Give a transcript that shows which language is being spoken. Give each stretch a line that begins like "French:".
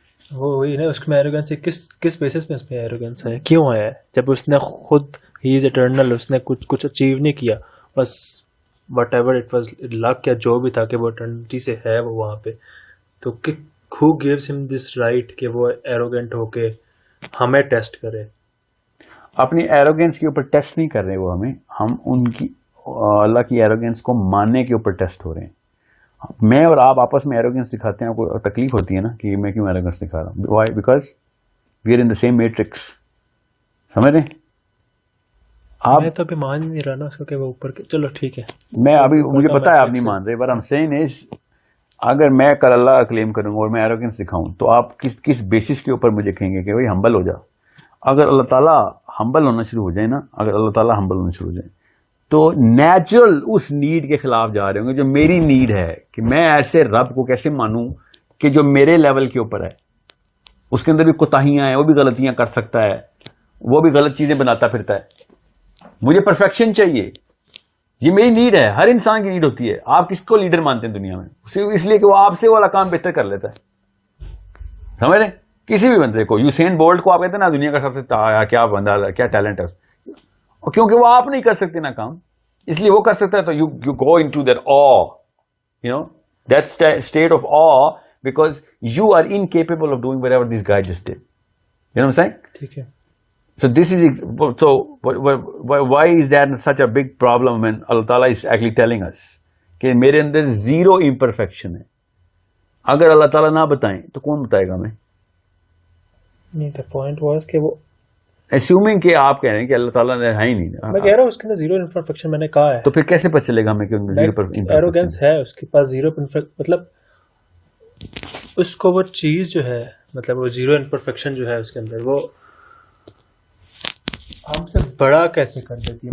Urdu: وہی نا, اس میں ایروگینس کس بیسس پہ اس میں ایروگینس ہے, کیوں ہے؟ جب اس نے خود ہی از اٹرنل, اس نے کچھ اچیو نہیں کیا, بس
English: whatever it was luck
Urdu: یا جو بھی تھا کہ وہ اٹرنٹی سے ہے وہ وہاں پہ, تو
English: who gives him this right
Urdu: کہ وہ ایروگینٹ ہو کے ہمیں ٹیسٹ کرے؟ اپنی ایروگینس کے اوپر ٹیسٹ نہیں کر رہے وہ ہمیں, ہم ان کی اللہ کی ایروگینس کو ماننے کے اوپر ٹیسٹ ہو رہے ہیں. میں اور آپ آپس میں ایروگینس دکھاتے ہیں, کوئی تکلیف ہوتی ہے نا کہ میں کیوں ایروگینس دکھا رہا ہوں.
English: Why? Because we are in the same matrix.
Urdu: سمجھ رہے ہیں آپ؟ میں تو ابھی مان نہیں رہا نا اس کو کہ وہ اوپر کے, چلو ٹھیک ہے, میں ابھی مجھے پتا ہے آپ نہیں مان رہے,
English: but I'm saying is
Urdu: اگر میں کل اللہ کا کلیم کروں اور میں ایروگینس دکھاؤں تو آپ کس بیسس کے اوپر مجھے کہیں گے کہ بھائی ہمبل ہو جا. اگر اللہ تعالیٰ ہمبل ہونا شروع ہو جائے نا, اگر اللہ تعالیٰ ہمبل ہونا شروع ہو جائے تو نیچرل اس نیڈ کے خلاف جا رہے ہوں گے جو میری نیڈ ہے, کہ میں ایسے رب کو کیسے مانوں کہ جو میرے لیول کے اوپر ہے. اس کے اندر بھی کوتاہیاں ہیں, وہ بھی غلطیاں کر سکتا ہے, وہ بھی غلط چیزیں بناتا پھرتا ہے. مجھے پرفیکشن چاہیے, یہ میری نیڈ ہے, ہر انسان کی نیڈ ہوتی ہے. آپ کس کو لیڈر مانتے ہیں دنیا میں؟ صرف اس لیے کہ وہ آپ سے والا کام بہتر کر لیتا ہے. سمجھ رہے ہیں؟ کسی بھی بندے کو, یوسین بولٹ کو آپ کہتے ہیں نا دنیا کا سب سے کیا بندہ, کیا ٹیلنٹ ہے, کیونکہ وہ آپ نہیں کر سکتے نا کام, اس لیے وہ کر سکتا ہے.
English: تو you go into that awe, you know, that state of awe, because you are incapable of doing whatever this guy just did. You know what I'm saying?
Urdu: ٹھیک ہے.
English: So this is, so why is that such a big problem when Allah Ta'ala is actually telling us
Urdu: کہ میرے اندر zero imperfection ہے؟ اگر اللہ تعالیٰ نہ بتائیں تو کون بتائے گا ہمیں؟ نہیں,
English: the point was
Urdu: کہ وہ ایسیومنگ کہ آپ کہہ رہے ہیں کہ اللہ تعالیٰ نے ہے ہی نہیں. میں کہہ رہا ہوں اس کے اندر زیرو امپرفیکشن میں نے کہا ہے, تو پھر کیسے پتہ چلے گا ہمیں کہ ان میں زیرو ایروگنس ہے اس کے پاس, زیرو مطلب اس کو وہ چیز جو ہے, مطلب وہ زیرو امپرفیکشن جو ہے اس کے اندر, وہ ہم سے بڑا کیسے کر دیتی ہے.